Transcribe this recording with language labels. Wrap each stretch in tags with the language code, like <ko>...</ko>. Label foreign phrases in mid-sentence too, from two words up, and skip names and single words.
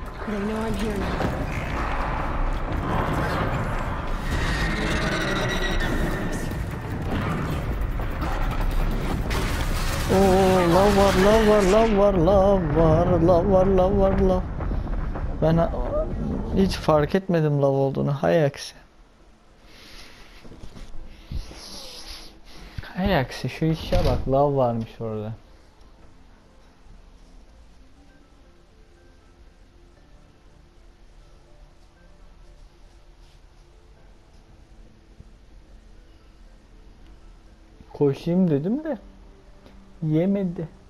<en>They know I'm here now.</en> <tr>Oo, lav var, lav var, lav var, lav var, lav var, lav var, lav. Ben hiç fark etmedim lav olduğunu. Hay aksi. Hay aksi, şu işe bak, lav varmış orada. Koşayım dedim de yemedi.</tr>